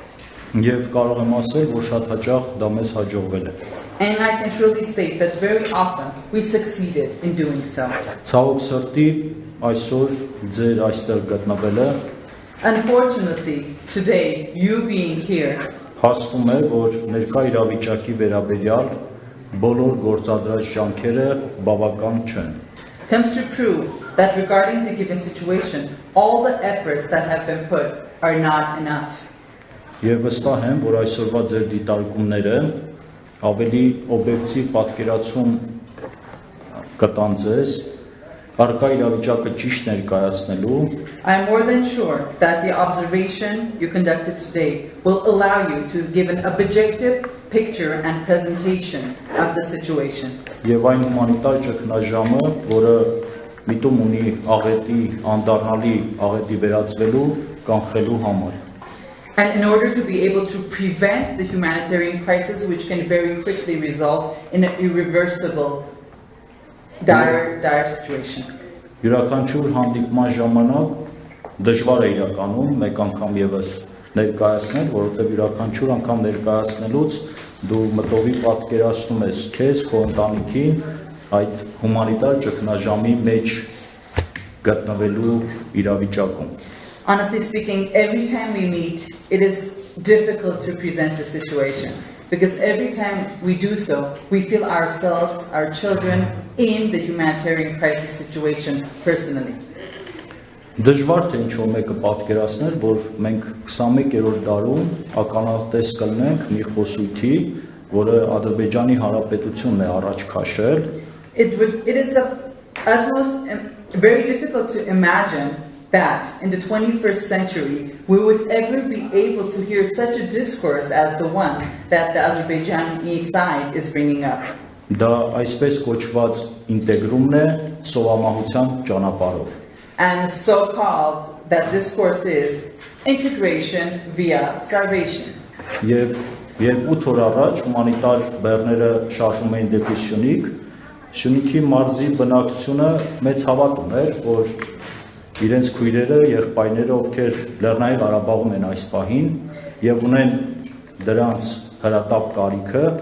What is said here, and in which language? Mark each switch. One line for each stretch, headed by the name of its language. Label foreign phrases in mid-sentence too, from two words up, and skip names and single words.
Armenian: Եվ կարող եմ ասել, որ շատ հաճախ դա մեզ հաջողվել է։
English: And I can surely state that very often we succeeded in doing so.
Armenian: Ցավոք սրտի այսօր ձեր այստեղ գտնվելը
English: Unfortunately, today, you being here
Armenian: հասնում է, որ ներկա իրավիճակի վերաբերյալ բոլոր գործադրած ջանքերը բավական չեն։
English: comes to prove that regarding the given situation, all the efforts that have been put are not enough.
Armenian: Եվ վստահ եմ, որ այսօրվա ձեր դիտարկումները ավելի օբյեկտիվ պատկերացում կտան ձեզ առկա իրավիճակը ճիշտ ներկայացնելու
English: I am more than sure that the observation you conducted today will allow you to give an objective picture and presentation of the situation.
Armenian: եւ այն հումանիտար ճգնաժամը, որը միտում ունի աղետի, անդառնալի աղետի վերածվելու, կանխելու համար։
English: And in order to be able to prevent the humanitarian crisis, which can very quickly result in an irreversible dire situation.
Armenian: Յուրաքանչյուր հանդիպման ժամանակ դժվար է իրականում մեկ անգամ եւս ներկայացնել, որովհետեւ յուրաքանչյուր անգամ ներկայացնելուց դու մտովի պատկերացնում ես քեզ, քո ընտանիքին այդ հումանիտար ճգնաժամի մեջ գտնվելու իրավիճակում։
English: Honestly speaking, every time we meet, it is difficult to present the situation. Because every time we do so, we feel ourselves, our children, in the humanitarian crisis situation personally.
Armenian: Դժվար թե ինչ-որ մեկը պատկերացներ, որ մենք 21-րդ դարում ականատես կլինենք մի խոսույթի, որը Ադրբեջանի Հանրապետությունն է առաջ քաշել։
English: It is of utmost very difficult to imagine that in the 21st century we would ever be able to hear such a discourse as the one that the Azerbaijani side is bringing up.
Armenian: Դա այսպես կոչված ինտեգրումն է սովամահության ճանապարհով։
English: And so called that discourse is integration via starvation.
Armenian: Եվ երբ 8 օր առաջ հումանիտար բեռները շարժում էին դեպի Սյունիքի մարզի բնակչությունը մեծ հավատ ուներ, որ իրենց քույրերը, եղբայրները, ովքեր Լեռնային Ղարաբաղում են այս պահին եւ ունեն դրանց հրատապ կարիքը